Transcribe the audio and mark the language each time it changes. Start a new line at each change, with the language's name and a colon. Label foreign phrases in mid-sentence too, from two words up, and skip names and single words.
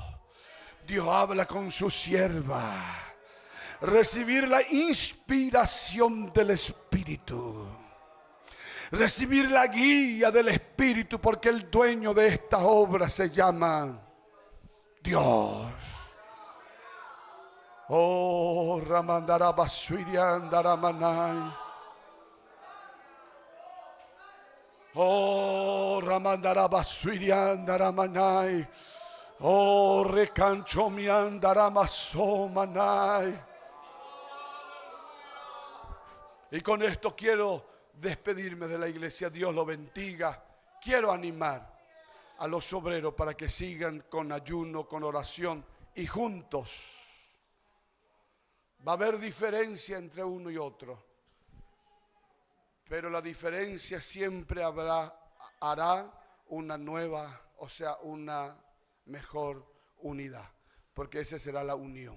Spanish: Dios habla con su sierva. Recibir la inspiración del Espíritu. Recibir la guía del Espíritu, porque el dueño de esta obra se llama Dios. Oh, Ramandara Basurian Daramanai. Oh, Ramandara Basurian Daramanai. Oh, Recanchomian Daramasomanai. Y con esto quiero despedirme de la iglesia. Dios lo bendiga. Quiero animar a los obreros para que sigan con ayuno, con oración y juntos. Va a haber diferencia entre uno y otro, pero la diferencia siempre hará una nueva, o sea, una mejor unidad, porque esa será la unión.